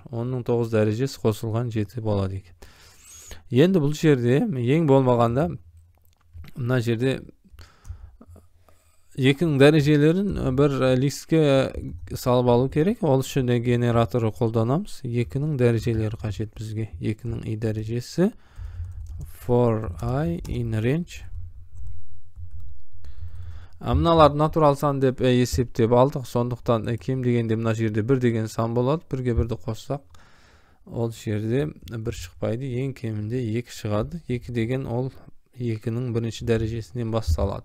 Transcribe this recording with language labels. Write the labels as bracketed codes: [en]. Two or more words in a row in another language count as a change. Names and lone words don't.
[kk] 10-ның 9 дәрежесі қосылған 7 болады екен. Енді бұл жерде ең болмағанда мына жерде 2-нің дәрежелерін бір листке салып алу керек. Ол үшін генераторы қолданамыз. 2-нің дәрежелері қажет бізге. 2-нің i дәрежесі [en] for I in range. [kk] Мыналарды натурал сан деп есептеп алдық. Сондықтан кем дегенде мына жерде 1 деген сан болады. 1-ге 1-ді қоссақ, ол жерде 1 шықпайды. Ең кемінде 2 шығады. 2 деген ол 2-нің бірінші дәрежесінен басталады.